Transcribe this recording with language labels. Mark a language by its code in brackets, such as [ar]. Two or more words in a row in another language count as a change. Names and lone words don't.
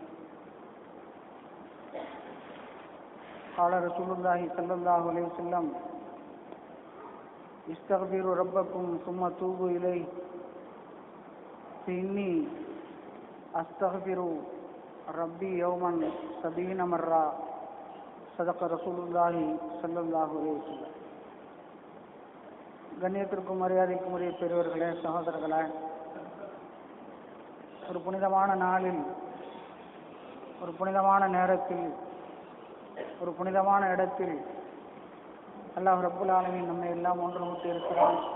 [ar] قال رسول الله صلى الله عليه وسلم: استغفروا ربكم ثم توبوا إليه فإني أستغفر ربي يوما 70 مرة. صدق رسول الله صلى الله عليه وسلم. [ta] கண்ணியத்திற்கும் மரியாதைக்கும் உரிய பெரியவர்களே, சகோதரர்களே, ஒரு புனிதமான நாளில், ஒரு புனிதமான நேரத்தில், ஒரு புனிதமான இடத்தில் அல்லாஹ் [ar] رب العالمين [ta] நம்மை எல்லாம் ஒன்று கூட்டி இருக்கிறார்.